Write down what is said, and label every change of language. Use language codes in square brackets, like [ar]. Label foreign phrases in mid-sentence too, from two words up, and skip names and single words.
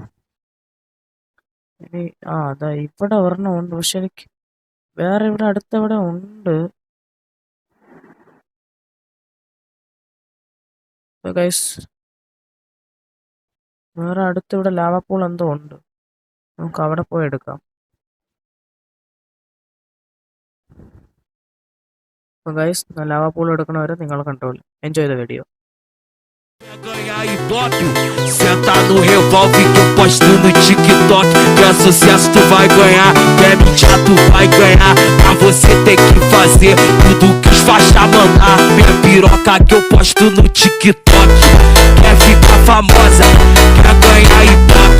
[ml] അതാ ഇവിടെ ഒരെണ്ണം ഉണ്ട്, പക്ഷെ എനിക്ക് വേറെ ഇവിടെ അടുത്തെവിടെ ഉണ്ട് ഗൈസ്. വേറെ അടുത്തിവിടെ [en] lava pool [ml] എന്തോ ഉണ്ട്, നമുക്ക് അവിടെ പോയി എടുക്കാം. അപ്പോൾ ഗൈസ് [en] lava pool [ml] എടുക്കണവരെ നിങ്ങൾ [en] control enjoy the video. [pt] Ganhar ibope, senta no revólver que eu posto no TikTok. Que é sucesso tu vai ganhar, que é mídia tu vai ganhar. Pra você ter que fazer tudo que os faixa mandar. Minha piroca que eu posto no TikTok. Quer ficar famosa, quer ganhar ibope.